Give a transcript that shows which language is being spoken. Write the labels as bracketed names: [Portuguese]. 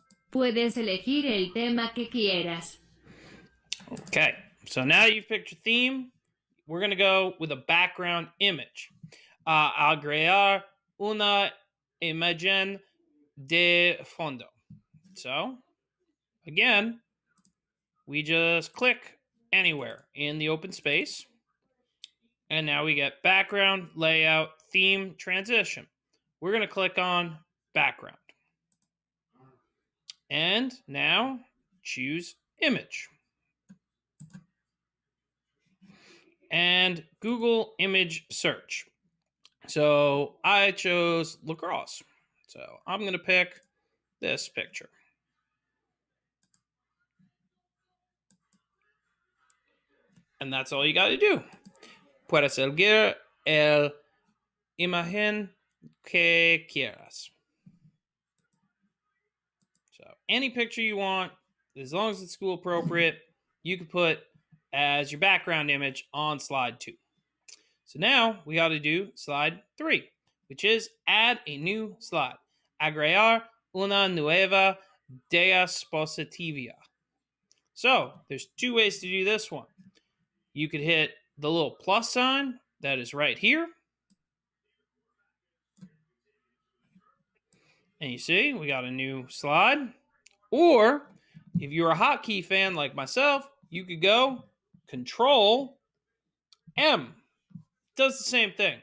[Spanish] Puedes elegir el tema que quieras. [English] Okay, so now you've picked your theme. We're going to go with a background image. [Spanish] Agregar una imagen de fondo. [English] So, again, we just click anywhere in the open space. And now we get background, layout, theme, transition. We're going to click on background. And now choose image. And Google image search. So I chose lacrosse. So I'm going to pick this picture. And that's all you got to do. [Spanish] Puedes elegir el imagen que quieras. [English] So any picture you want, as long as it's school appropriate, you can put as your background image on slide 2. So now we got to do slide 3, which is add a new slide. [Spanish] Agregar una nueva diapositiva. [English] So there's two ways to do this one. You could hit the little plus sign that is right here. And you see, we got a new slide. Or if you're a hotkey fan like myself, you could go Control M. Does the same thing.